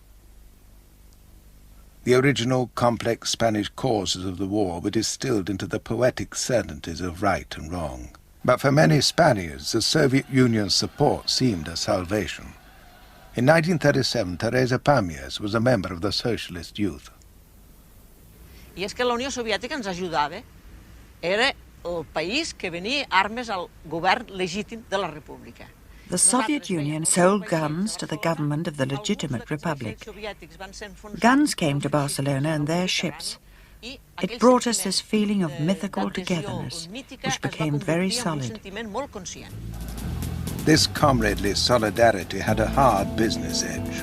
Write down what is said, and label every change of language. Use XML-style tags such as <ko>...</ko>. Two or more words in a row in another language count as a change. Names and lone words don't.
<en>The original complex Spanish causes of the war were distilled into the poetic certainties of right and wrong. But for many Spaniards, the Soviet Union's support seemed a salvation. In 1937, Teresa Pamias was a member of the Socialist Youth.</en> <ca>I és que la Unió Soviètica ens ajudava. Era el país que venia armes al govern legítim de la República.</ca> <en>The Soviet Union sold guns to the government of the legitimate republic. Guns came to Barcelona in their ships. It brought us this feeling of mythical togetherness, which became very solid. This comradely solidarity had a hard business edge.</en>